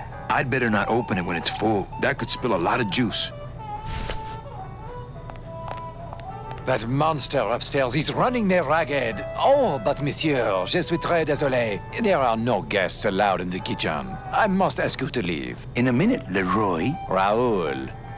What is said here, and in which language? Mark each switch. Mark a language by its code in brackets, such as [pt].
[en] I'd better not open it when it's full. That could spill a lot of juice. That monster upstairs is running me ragged. Oh, but [fr] monsieur, je suis très désolé. [en] There are no guests allowed in the kitchen. I must ask you to leave. In a minute, Leroy. Raoul.